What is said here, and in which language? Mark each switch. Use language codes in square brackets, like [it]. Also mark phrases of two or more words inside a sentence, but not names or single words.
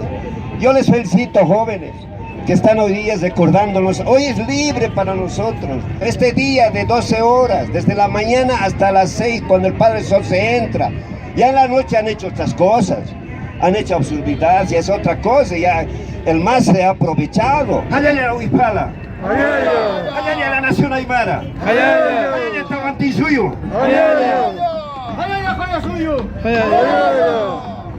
[es] Yo les felicito, jóvenes, que están hoy día recordándonos. Hoy es libre para nosotros. Este día de 12 horas, desde la mañana hasta las 6, cuando el Padre Sol se entra. Ya en la noche han hecho otras cosas. Han hecho absurdidades, ya es otra cosa, ya el MAS se ha aprovechado. ¡Ayaya la Huipala! ¡Ayaya! ¡Ayaya la nación aymara! ¡Ayaya! ¡Ayaya Tahuantinsuyo! ¡Ayaya! ¡Ayaya Collasuyo! ¡Ayaya!